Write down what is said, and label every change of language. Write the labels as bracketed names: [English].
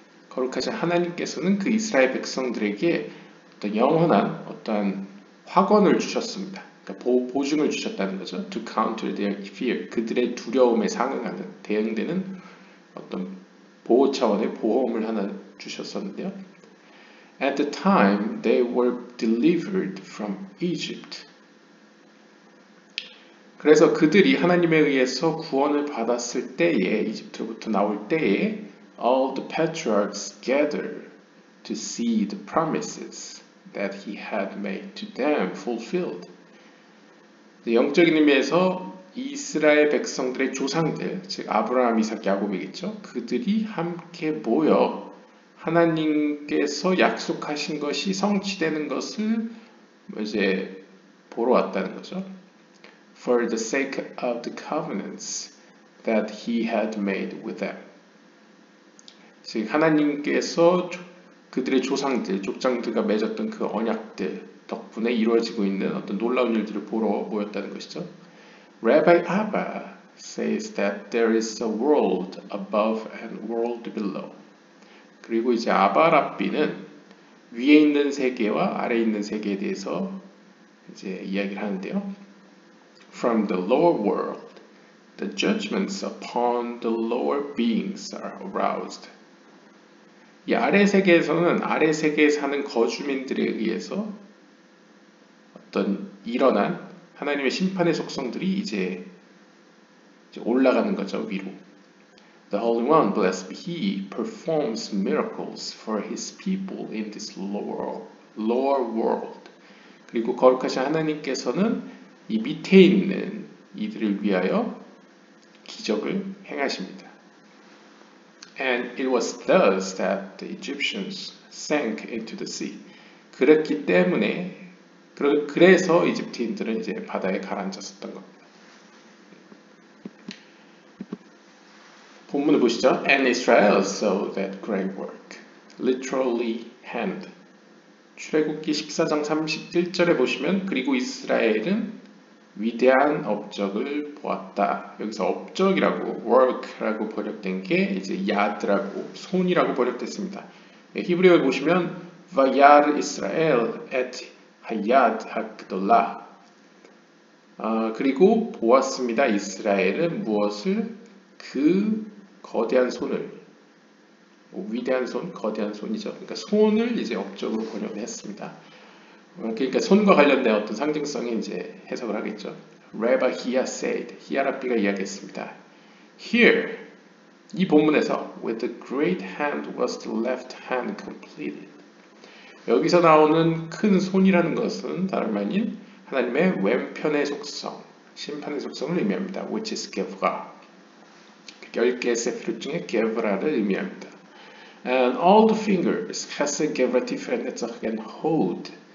[Korean] 거룩하신 하나님께서는 그 이스라엘 백성들에게 어떤 영원한 어떠한 확언을 주셨습니다. 그러니까 보증을 주셨다는 거죠. [English] To counter their fear. [Korean] 그들의 두려움에 상응하는, 대응되는 어떤 보호 차원의 보험을 하나 주셨었는데요. [English] At the time they were delivered from Egypt. [Korean] 그래서 그들이 하나님에 의해서 구원을 받았을 때에, 이집트로부터 나올 때에 [English] all the patriarchs gathered to see the promises that he had made to them fulfilled. [Korean] 영적인 의미에서 이스라엘 백성들의 조상들, 즉 아브라함, 이삭, 야곱이겠죠. 그들이 함께 모여 하나님께서 약속하신 것이 성취되는 것을 이제 보러 왔다는 거죠. [English] For the sake of the covenants that he had made with them. [Korean] 즉 하나님께서 그들의 조상들, 족장들과 맺었던 그 언약들 덕분에 이루어지고 있는 어떤 놀라운 일들을 보러 모였다는 것이죠. [English] Rabbi Abba says that there is a world above and world below. [Korean] 그리고 이제 아바 랍비는 위에 있는 세계와 아래에 있는 세계에 대해서 이제 이야기를 하는데요. [English] From the lower world, the judgments upon the lower beings are aroused. [Korean] 이 아래 세계에서는 아래 세계에 사는 거주민들에 의해서 어떤 일어난 하나님의 심판의 속성들이 이제 올라가는 거죠, 위로. [English] The Holy One, blessed be He, performs miracles for His people in this lower world. [Korean] 그리고 거룩하신 하나님께서는 이 밑에 있는 이들을 위하여 기적을 행하십니다. [English] And it was thus that the Egyptians sank into the sea. [Korean] 그랬기 때문에 그래서 이집트인들은 이제 바다에 가라앉았었던 겁니다. 본문을 보시죠. [English] And Israel saw that great work, literally hand. [Korean] 출애굽기 14장 31절에 보시면 그리고 이스라엘은 위대한 업적을 보았다. 여기서 업적이라고 work라고 번역된 게 이제 yad라고 손이라고 번역됐습니다. 히브리어에 보시면 [Hebrew] vayar Israel et hayad hakdolah. [Korean] 그리고 보았습니다. 이스라엘은 무엇을? 그 거대한 손을, 위대한 손, 거대한 손이죠. 그러니까 손을 이제 업적으로 번역했습니다. 그러니까 손과 관련된 어떤 상징성이 이제 해석을 하겠죠. [English] Rabbi Hia said, [Korean] 히아랍비가 이야기했습니다. [English] Here, [Korean] 이 본문에서 [English] with the great hand was the left hand completed. [Korean] 여기서 나오는 큰 손이라는 것은 다름 아닌 하나님의 왼편의 속성, 심판의 속성을 의미합니다. [English] Which is Gevra. [Korean] 10개의 세피롯 중에 Gevra를 의미합니다. [English] And all the fingers, Chesed, Gevra, Tiferet, Netzach, and Hod.